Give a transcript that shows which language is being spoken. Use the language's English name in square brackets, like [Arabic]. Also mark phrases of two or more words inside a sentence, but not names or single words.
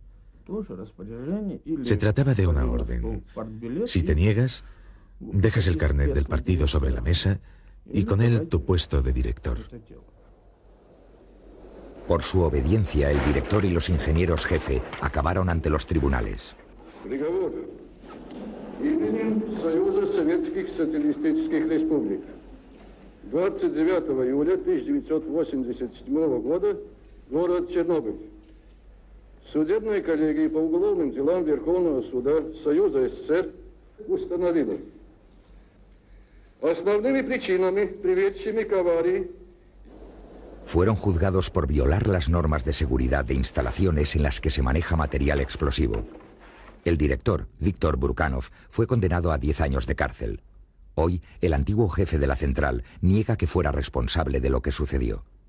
[Spanish] Se trataba de una orden. Si te niegas, dejas el carnet del partido sobre la mesa y con él tu puesto de director. Por su obediencia, el director y los ingenieros jefe acabaron ante los tribunales. [Russian] Приговор. Именем Союза Советских Социалистических Республик. 29 июля 1987 года, город Чернобыль. Судебная коллегия по уголовным делам Верховного суда Союза СССР установила. Основными причинами, приведшими к аварии, [Spanish] fueron juzgados por violar las normas de seguridad de instalaciones en las que se maneja material explosivo. El director, Víctor Burkanov, fue condenado a 10 años de cárcel. Hoy, el antiguo jefe de la central niega que fuera responsable de lo que sucedió.